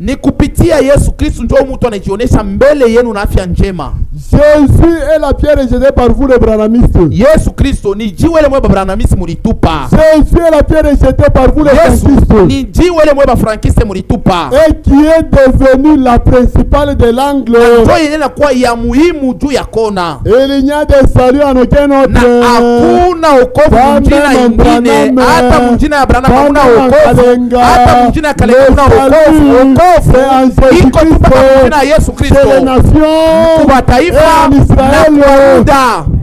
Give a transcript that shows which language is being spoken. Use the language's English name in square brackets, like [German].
[Swahili] Ni kupitia Yesu Kristo ndio mtu anajionyesha mbele yenu na afya njema. [French] Jésus est la pierre rejetée par vous les branhamistes. [Swahili] Yesu Kristo ni jiwe ile mwe Branhamisi mulitupa. [French] Jésus est la pierre rejetée par vous les [Swahili] Yesu [French] franquistes. [Swahili] ni jiwe ile mwe Frankiste mulitupa. [French] Et qui est devenue la principale de l'angle. [Swahili] Ndio yenyewe inakuwa ya muhimu juu ya kona. [French] Il n'y a de salut en aucun autre. [Swahili] Na hakuna wokovu mjina ingine. Hata mjina ya Branham hakuna wokovu. Hata mjina ya Kalenga hakuna wokovu. Wokovu iko tu kwa mjina ya Yesu Kristo. Kwa taifa na kwa muda.